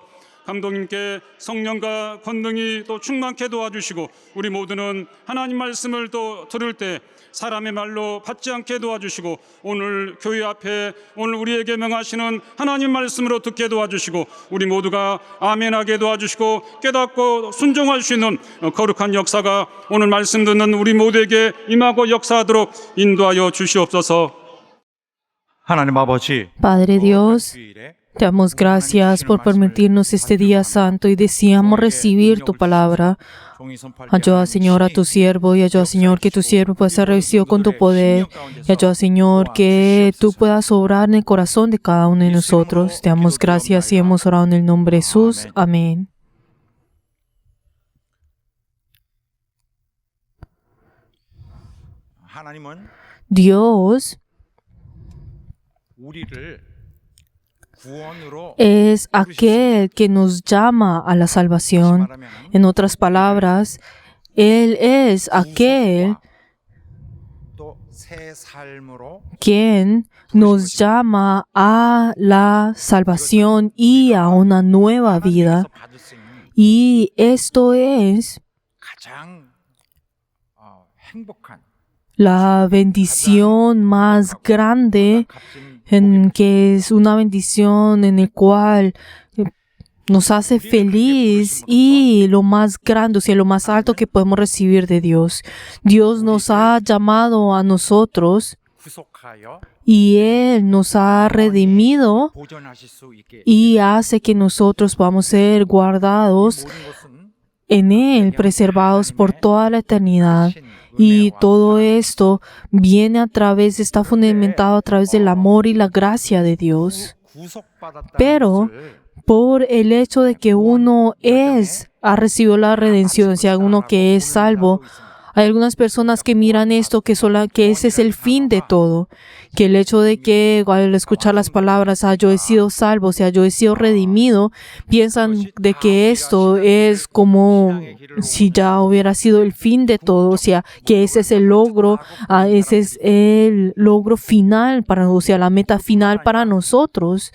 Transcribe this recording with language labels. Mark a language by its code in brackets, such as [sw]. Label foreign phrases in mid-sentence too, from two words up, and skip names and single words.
[ko] 감독님께 성령과 권능이 또 충만케 도와주시고 우리 모두는 하나님 말씀을 또 들을 때 사람의 말로 받지 않게 도와주시고 오늘 교회 앞에 오늘 우리에게 명하시는 하나님 말씀으로 듣게 도와주시고 우리 모두가 아멘하게 도와주시고 깨닫고 순종할 수 있는 거룩한 역사가 오늘 말씀 듣는 우리 모두에게 임하고 역사하도록 인도하여 주시옵소서. 하나님 아버지, [es] Padre Dios, [ko] 주일에 [es] Te damos gracias por permitirnos este día santo y deseamos recibir tu palabra. Ayuda, Señor, a tu siervo y ayuda, Señor, que tu siervo pueda ser revestido con tu poder. Y ayuda, Señor, que tú puedas obrar en el corazón de cada uno de nosotros. Te damos gracias y hemos orado en el nombre de Jesús. Amén. [ko] 하나님은 [es] Dios [ko] 우리를 구원으로 [es] es aquel que nos llama a la salvación. En otras palabras, Él es aquel [ko] 또 새 삶으로 [es] quien nos llama a la salvación y a una nueva vida. [ko] 하나님께서 받을 수 있는 [es] Y esto es [ko] 가장 행복한 [es] la bendición más grande, [ko] 값진 [es] en que es una bendición en el cual nos hace feliz y lo más grande, o sea, lo más alto que podemos recibir de Dios. Dios nos ha llamado a nosotros [ko] 구속하여 [es] y Él nos ha redimido [ko] 보존하실 수 있게 [es] y hace que nosotros podamos ser guardados [ko] 모든 것은 [es] en Él, preservados por toda la eternidad. Y todo esto viene a través, está fundamentado a través del amor y la gracia de Dios. [ko] 구속받았다는 [es] Pero [ko] 것을 [es] por el hecho de que uno ha recibido la redención, o sea, uno que es salvo, hay algunas personas que miran esto que ese es el fin de todo, que el hecho de que al escuchar las palabras, yo he sido salvo, o sea, yo he sido redimido, piensan de que esto es como si ya hubiera sido el fin de todo, o sea, que ese es el logro, ese es el logro final para, o sea, la meta final para nosotros.